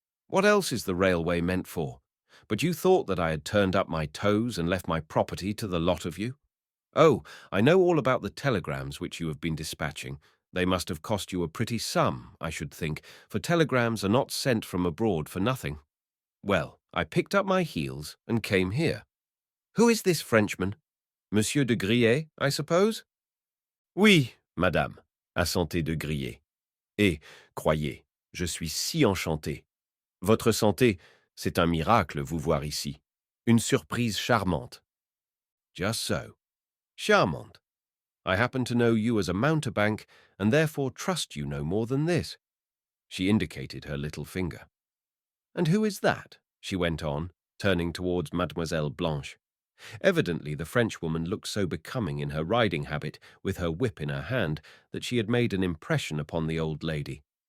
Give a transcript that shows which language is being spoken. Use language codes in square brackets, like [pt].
[en] What else is the railway meant for? But you thought that I had turned up my toes and left my property to the lot of you? Oh, I know all about the telegrams which you have been dispatching. They must have cost you a pretty sum, I should think, for telegrams are not sent from abroad for nothing. Well, I picked up my heels and came here. Who is this Frenchman? Monsieur de Griers, I suppose? [fr] Oui, madame, assentait de Griers. Et, croyez, je suis si enchanté. Votre santé, c'est un miracle vous voir ici. Une surprise charmante. [en] Just so. [fr] Charmante. [en] I happen to know you as a mountebank, and therefore trust you no more than this. She indicated her little finger. And who is that? She went on, turning towards Mademoiselle Blanche. Evidently the Frenchwoman looked so becoming in her riding habit, with her whip in her hand, that she had made an impression upon the old lady.